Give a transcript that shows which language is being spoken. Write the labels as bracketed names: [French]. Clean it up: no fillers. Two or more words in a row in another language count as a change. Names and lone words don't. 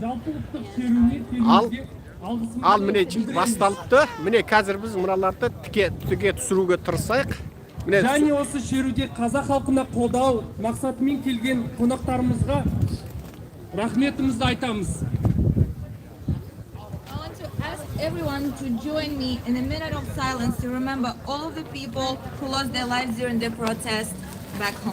[Kazakh] Ал міне басталыпты. Міне қазір біз мыналарды тіке түсіруге тырысайық. Және осы шеруде қазақ халқына қолдау мақсатымен келген қонақтарымызға рахметімізді айтамыз. [English] Everyone to join me in a minute of silence to remember all of the people who lost their lives during the protest back home.